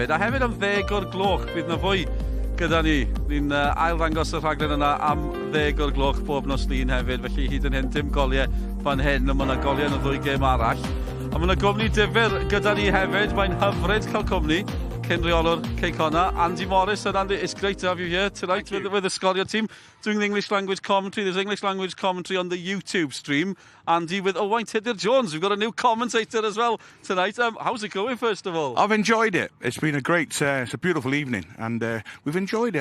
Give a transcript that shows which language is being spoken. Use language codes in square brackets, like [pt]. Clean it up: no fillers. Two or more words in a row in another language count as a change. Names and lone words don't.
[cy] A hefyd am 10 o'r gloch, bydd na fwy gyda ni. Ni'n ail ddangos y rhaglen yna am 10 o'r gloch bob nos lun hefyd, felly hyd yn hyn dim goliau fan hyn, ond mae yna goliau yn y 2 gêm arall. A mae yna gwmni difyr gyda ni hefyd, mae'n hyfryd cael cwmni cyn reolwr Ceicona, Andy Morris. [en] And Andy, it's great to have you here tonight with the Sgorio team doing the English language commentary. There's English language commentary on the YouTube stream. Andy with Owain Tudur-Jones. We've got a new commentator as well tonight. How's it going, first of all? I've enjoyed it. It's been a great, it's a beautiful evening, and we've enjoyed it.